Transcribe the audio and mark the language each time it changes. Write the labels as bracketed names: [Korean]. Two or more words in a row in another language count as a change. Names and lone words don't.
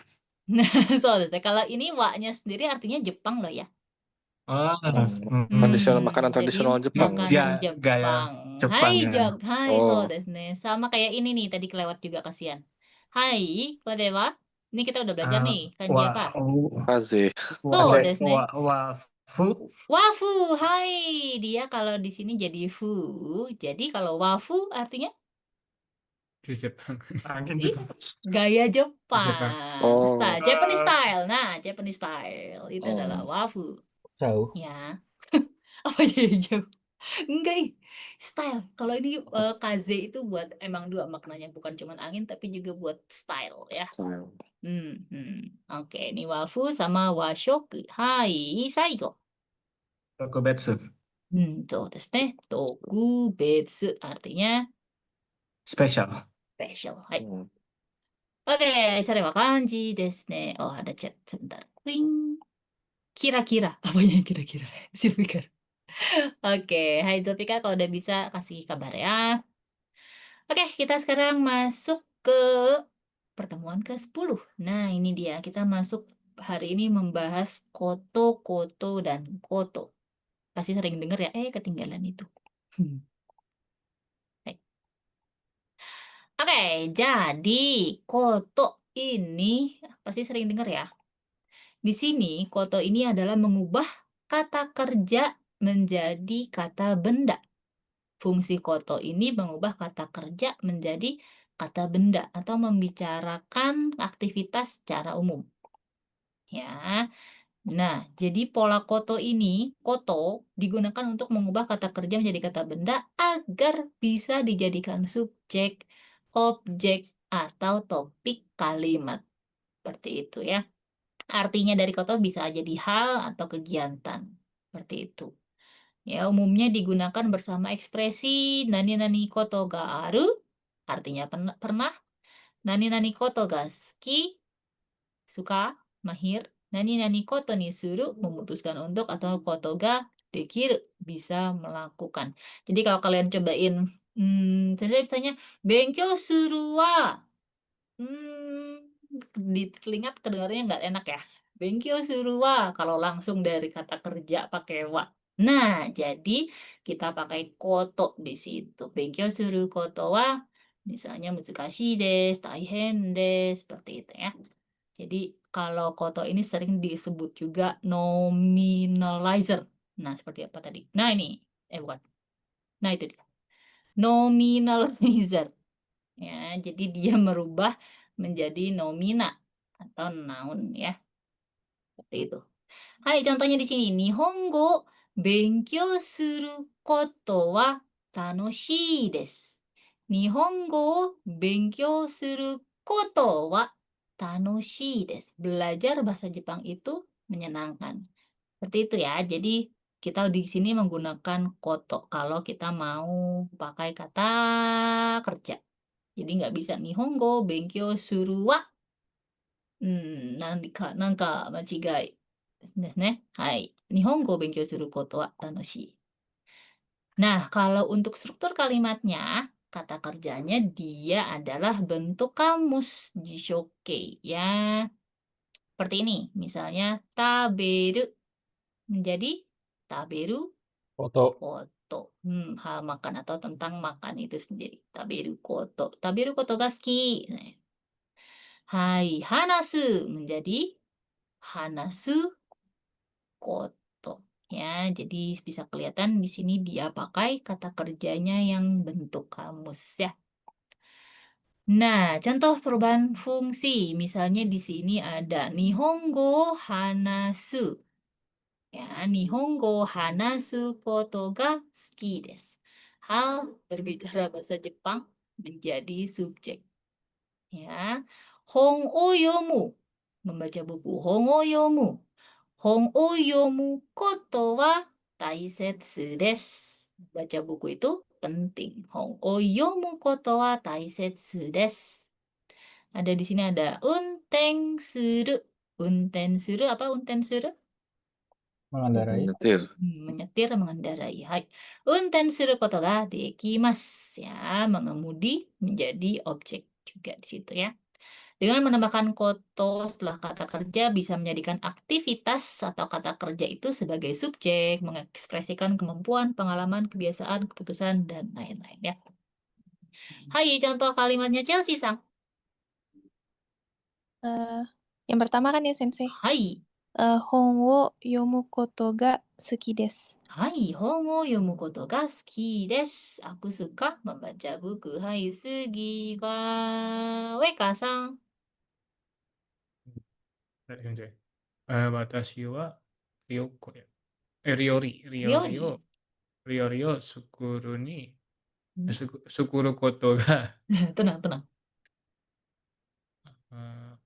[Japanese] そうですね。 [Indonesian] Kalau ini wa-nya sendiri artinya Jepang loh ya. Tradisional makanan Jadi tradisional Jepang. makanan Ya, gaya Jepang. Jepang Hai, ya. Hai, Oh. [Japanese] そうですね. [Indonesian] Sama kayak ini nih, tadi kelewat juga kasihan. Hai, kode wa? Ini kita udah belajar nih, kanji apa? Kaze. So Kaze. [Japanese] ですね. [Indonesian] Wafu. Wafu, hai. Dia kalau di sini jadi fu. Jadi kalau wafu artinya Di Jepang. Ih, gaya Jepang. Oh. [English] Japanese style. [Indonesian] Nah, [English] Japanese style itu [Indonesian] Oh. adalah wafu. Jauh. Ya. Apa jadi jauh? Enggak, style. Kalau ini kaze itu buat emang dua maknanya, bukan cuma angin tapi juga buat style ya. Style. Oke, ini wafu sama washoku. Hai, saigo. Tokubetsu. [Japanese] そうですね。特別 [Indonesian] artinya Special. special. Hai. Hmm. Oke, [Japanese] それは漢字ですね。 [Indonesian] Oh, ada chat sebentar. Wing. Kira-kira. Apanya yang kira-kira? Zulfikar. Oke, hai Zulfikar, kalau udah bisa kasih kabar ya. Oke, kita sekarang masuk ke pertemuan ke-10. Nah, ini dia. Kita masuk hari ini membahas koto, koto, dan koto. Pasti sering dengar ya, ketinggalan itu. Hai. Oke, jadi koto ini pasti sering dengar ya. Di sini, koto ini adalah mengubah kata kerja menjadi kata benda. Fungsi koto ini mengubah kata kerja menjadi kata benda atau membicarakan aktivitas secara umum. Ya. Nah, jadi pola koto ini, koto digunakan untuk mengubah kata kerja menjadi kata benda agar bisa dijadikan subjek, objek, atau topik kalimat. Seperti itu ya. Artinya dari koto bisa jadi hal atau kegiatan. Seperti itu. Ya, umumnya digunakan bersama ekspresi [Japanese] 何々ことがある, [Indonesian] artinya pernah. [Japanese] 何々ことが好き, [Indonesian] suka, mahir. [Japanese] 何々ことにする, [Indonesian] memutuskan untuk, atau [Japanese] ことができる, [Indonesian] bisa melakukan. Jadi kalau kalian cobain, saya misalnya, [Japanese] 勉強するは, [Indonesian] di telinga kedengarannya nggak enak ya. [Japanese] 勉強するは [Indonesian] kalau langsung dari kata kerja pakai wa. Nah, jadi kita pakai koto di situ. [Japanese] 勉強することは misalnya 難しいです、大変です, [Indonesian] seperti itu ya. Jadi kalau koto ini sering disebut juga nominalizer. Nah, seperti apa tadi? Nah, ini. Bukan. Nah, itu dia. Nominalizer. Ya, jadi dia merubah menjadi nomina atau noun ya. Seperti itu. Hai, contohnya di sini. [Japanese] 日本語勉強することは楽しいです. 日本語勉強することは楽しいです. [Indonesian] Belajar bahasa Jepang itu menyenangkan. Seperti itu ya. Jadi kita di sini menggunakan koto kalau kita mau pakai kata kerja. Jadi nggak bisa [Japanese] 日本語勉強するは何か間違いですね。はい。日本語を勉強することは楽しい。 [Indonesian] Nah, kalau untuk struktur kalimatnya, kata kerjanya dia adalah bentuk kamus jishoke ya. Seperti ini, misalnya taberu menjadi taberu Foto. koto. Hal makan atau tentang makan itu sendiri. [Japanese] 食べること。食べることが好き。はい、話す menjadi 話すこと. [Indonesian] Ya, jadi bisa kelihatan di sini dia pakai kata kerjanya yang bentuk kamus ya. Nah, contoh perubahan fungsi. Misalnya di sini ada [Japanese] 日本語話す. Ya, 日本語話すことが好きです. [Indonesian] Hal berbicara bahasa Jepang menjadi subjek. [Japanese] Ya, 本を読む. [Indonesian] Membaca buku. [Japanese] 本を読む。本を読むことは大切です. [Indonesian] Baca buku itu penting. [Japanese] 本を読むことは大切です. [Indonesian] Ada di sini ada [Japanese] 運転する. 運転する apa 運転する? [Indonesian] Mengendarai. Menyetir. Menyetir, mengendarai. Hai. [Japanese] 運転することができます. [Indonesian] Ya, mengemudi menjadi objek juga di situ ya. Dengan menambahkan koto setelah kata kerja bisa menjadikan aktivitas atau kata kerja itu sebagai subjek, mengekspresikan kemampuan, pengalaman, kebiasaan, keputusan, dan lain-lain ya. Hai, contoh kalimatnya Chelsea Sang. Yang pertama kan ya, Sensei. Hai. [Japanese] 本を読むことが好きです. Hai, 本を読むことが好きです. [Indonesian] Aku suka membaca buku. [Japanese] はい、次は Weka Sang. 先生。私は、 Ryori. 料理を作るに、 Hmm, 作ることが、 [Indonesian] Tenang, tenang. [Japanese] あ